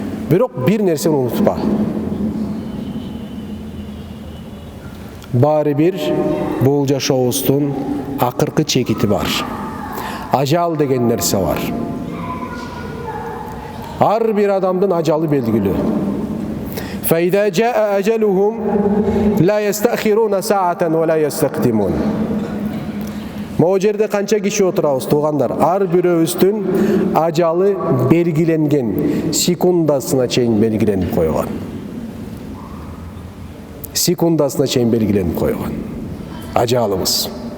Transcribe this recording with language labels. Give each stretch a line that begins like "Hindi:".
Kyrgyz: Бирок бир нерсени унутпа. Баары бир бул жашообуздун акыркы чекити бар. Ажал деген нерсе бар. Ар бир адамдын ажалы белгилүү.
Arabic: فإذا جاء أجلهم لا يستأخرون ساعة ولا يستقدمون.
Kyrgyz: Могу жерде канча киши отурабыз, туугандар? Ар бирөөбүздүн ажалы белгиленген, секундасына чейин белгиленип койгон. Секундасына чейин белгиленип койгон. Ажалыбыз.